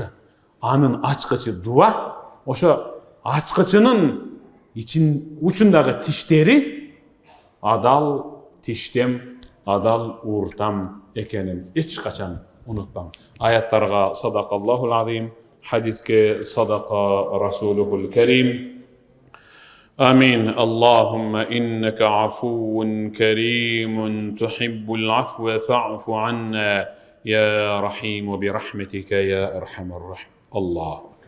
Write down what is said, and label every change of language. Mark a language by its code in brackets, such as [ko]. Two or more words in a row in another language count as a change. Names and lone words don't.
[ky] Анын ачкычы дуа, ошо ачкычынын учундагы тиштери адал тиштем, адал ууртам экенин эч качан унутпам. Аяттарга [ar] صدق الله العظيم, [ky] хадиске [ar] صدق رسوله الكريم. آمين. اللهم إنك عفو كريم تحب العفو فاعف عنا يا رحيم برحمتك يا أرحم الراحمين. الله